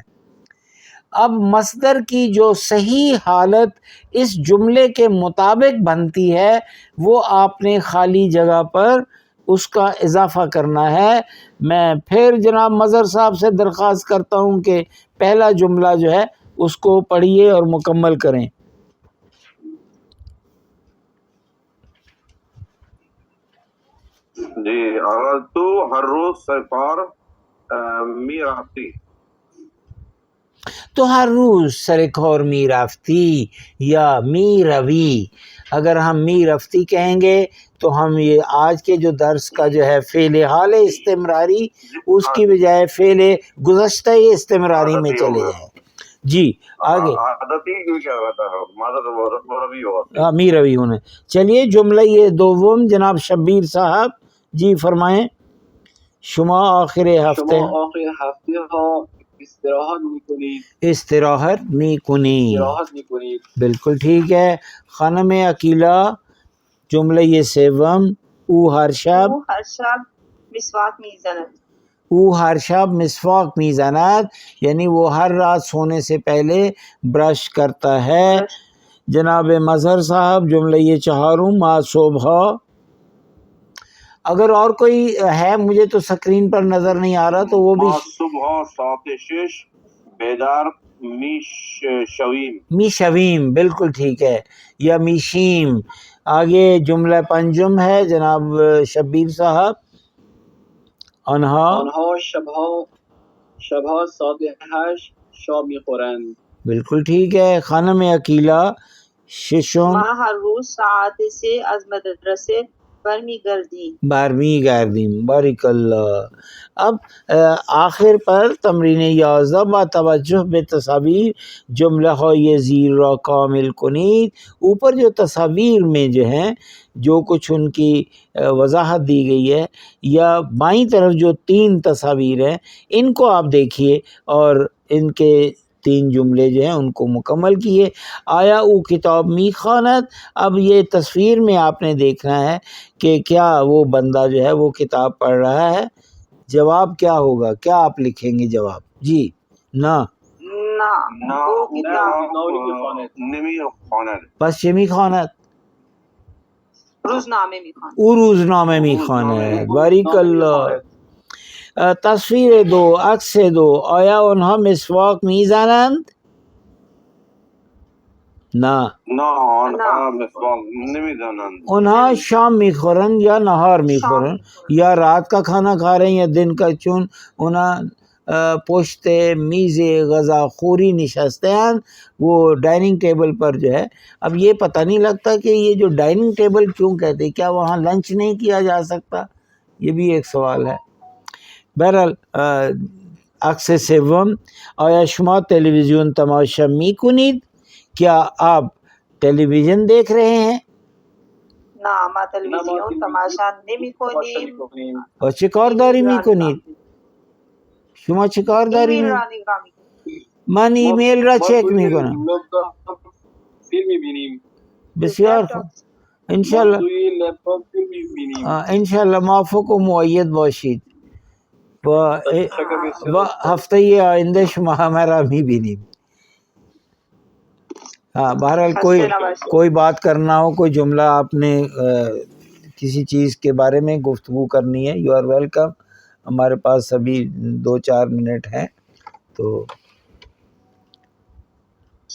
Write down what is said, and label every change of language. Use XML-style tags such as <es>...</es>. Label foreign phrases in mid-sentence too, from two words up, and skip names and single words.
<ur>اب مصدر کی جو صحیح حالت اس جملے کے مطابق بنتی ہے وہ آپ نے خالی جگہ پر اس کا اضافہ کرنا ہے۔ میں پھر جناب مظہر صاحب سے درخواست کرتا ہوں کہ پہلا جملہ جو ہے اس کو پڑھیے اور مکمل کریں۔</ur> <fa>جی، اگر تو ہر روز سرکار می رفتی، تو ہر روز سرکار می رفتی یا می روی،</fa> <ur>اگر ہم می رفتی کہیں گے تو ہم یہ آج کے جو درس کا جو ہے فعل حال استمراری اس کی بجائے فعل گزشتہ استمراری میں چلے جائیں۔ جی آگے عادتی کیوں کیا ہوتا ہے، مادہ روی ہوتا</ur> <fa>می روی</fa> <ur>ہونے۔ چلیے جملہ یہ دوم جناب شبیر صاحب جی فرمائیں۔</ur> <fa>شما آخر ہفتے شما آخر هفته ها استراحت میکنید. استراحت می کنی، استراحت میکنید.</fa> <ur>بالکل ٹھیک ہے۔ خانم عقیلہ جملہ یہ سوم</ur> <fa>او ہر شب او هر شب مسواک میزند. او ہر شب مسواک میزند</fa> <ur>یعنی وہ ہر رات سونے سے پہلے برش کرتا ہے۔ جناب مظہر صاحب جملہ یہ 4</ur> <fa>ما صبح،</fa> <ur>اگر اور کوئی ہے مجھے تو سکرین پر نظر نہیں آ رہا تو وہ بھی</ur> <fa>ما صبح ساعت 6 بیدار می شویم، می شویم،</fa> <ur>بالکل ٹھیک ہے، یا میشیم۔ آگے جملہ 5 ہے جناب شبیر صاحب۔</ur> <fa>آنها آنها شبها ساعت 8 شام میخورند.</fa> <ur>بالکل ٹھیک ہے۔ خانم عقیلہ 6</ur> <fa>ما هر روز ساعت 3 از مدرسه برمیگردیم. 12 گردیم،</fa> <ur>بارک اللہ۔ اب آخر پر</ur> <fa>تمرین 11 با توجہ به تصاویر جملہ های زیر را کامل کنید۔</fa> <ur>اوپر جو تصاویر میں جو ہیں جو کچھ ان کی وضاحت دی گئی ہے یا بائیں طرف جو 3 تصاویر ہیں ان کو آپ دیکھیے اور ان کے 3 جملے جو ہیں ان کو مکمل کیے۔</ur> <fa>آیا او کتاب می خواند،</fa> <ur>اب یہ تصویر میں آپ نے دیکھنا ہے کہ کیا وہ بندہ جو ہے وہ کتاب پڑھ رہا ہے۔ جواب کیا ہوگا، کیا آپ لکھیں گے جواب؟ جی نہ</ur> <fa>نه او کتاب نمی خواند، پس چه میخواند؟ روزنامه میخواند. او روزنامه میخواند، باریک الله۔ تصویر 2 عکس 2 آیا آنها مسواک میزنند؟ نه نه آنها مسواک نمی زنند،</fa> <ur>اونہا</ur> <fa>شام میخورن یا نہار میخورن</fa> <ur>یا رات کا کھانا کھا رہے ہیں یا دن کا، چون اونا</ur> <fa>پشت میز غذا خوری</fa> <ur>نشستے ہیں، وہ</ur> <en>dining table</en> <ur>پر جو ہے۔ اب یہ پتہ نہیں لگتا کہ یہ جو</ur> <en>dining table</en> <ur>کیوں کہتے ہیں، کیا وہاں لنچ نہیں کیا جا سکتا؟ یہ بھی ایک سوال ہے۔ بہرحال عکس 7</ur> <fa>آیا شما تلویزیون تماشا میکنید،</fa> <ur>کیا آپ ٹیلی ویژن دیکھ رہے ہیں؟</ur> <fa>نه ما تلویزیون تماشا نمی کنیم. و چه کارداری میکنید؟ شما چه کارداری ایمیل میکنید؟ را نگاه میکنیم. من ایمیل را چک میکنم. فیلم میبینیم. بسیار خوب، انشالله توی لپتاپ فیلم میبینیم. انشالله موافق و مؤید باشید و هفته آینده شما همه را میبینیم۔</fa> <ur>ہاں بہرحال کوئی بات کرنا ہو، کوئی جملہ آپ نے کسی چیز کے بارے میں گفتگو کرنی ہے،</ur> <en>you are welcome.</en> <ur>ہمارے پاس ابھی 2-4 منٹ ہیں تو</ur>